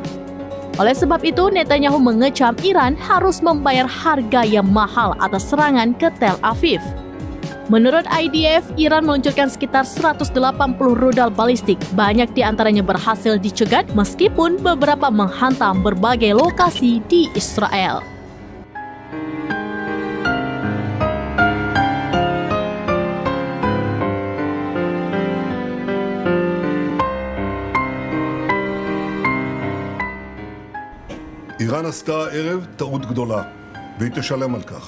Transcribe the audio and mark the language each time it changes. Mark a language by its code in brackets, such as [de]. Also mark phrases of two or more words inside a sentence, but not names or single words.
[id] Oleh sebab itu, Netanyahu mengecam Iran harus membayar harga yang mahal atas serangan ke Tel Aviv. Menurut IDF, Iran meluncurkan sekitar 180 rudal balistik. Banyak di antaranya berhasil dicegat meskipun beberapa menghantam berbagai lokasi di Israel. [he] איראן עשתה הערב טעות גדולה, והיא תשלם על כך.